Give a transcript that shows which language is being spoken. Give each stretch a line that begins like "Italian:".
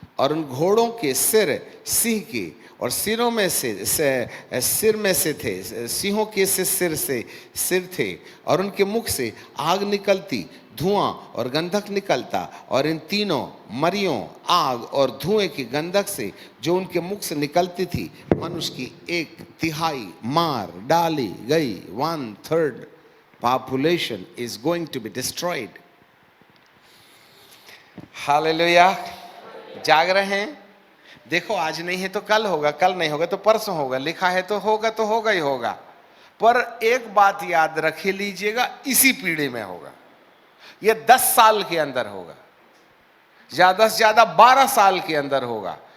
Hindi: और उन घोड़ों के सिर सिंह के और सिरों में से सिर में से थे, सिंहों के से सिर थे, और उनके मुख से आग निकलती, धुआं और गंधक निकलता, और इन तीनों मरियों, आग और धुएं की गंधक से जो उनके मुख से निकलती थी, मनुष्य की 1/3 मार डाली गई।
English: 1/3 population is going to be destroyed.
Hindi: Hallelujah. जाग रहे हैं? देखो, आज नहीं है तो कल होगा, कल नहीं होगा तो परसों होगा, लिखा है तो होगा ही होगा। पर एक बात याद रखे लीजिएगा, इसी पीढ़ी में होगा। यह 10 साल के अंदर होगा, ज्यादा से ज्यादा 12 साल के अंदर होगा।